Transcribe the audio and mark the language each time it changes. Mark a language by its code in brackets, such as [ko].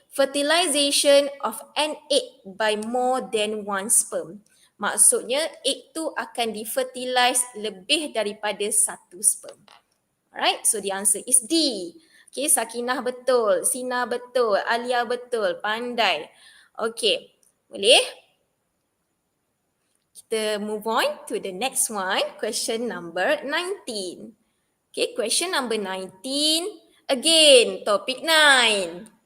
[en] fertilization of an egg by more than one sperm. [ms] Maksudnya egg tu akan di-fertilize lebih daripada satu sperm. [en] Alright, so the answer is D. Okay, Sakinah betul, Sina betul, Alia betul, pandai. [ms] Okay, boleh? [en] Kita move on to the next one, question number 19. Okay, question number 19, again, topic 9.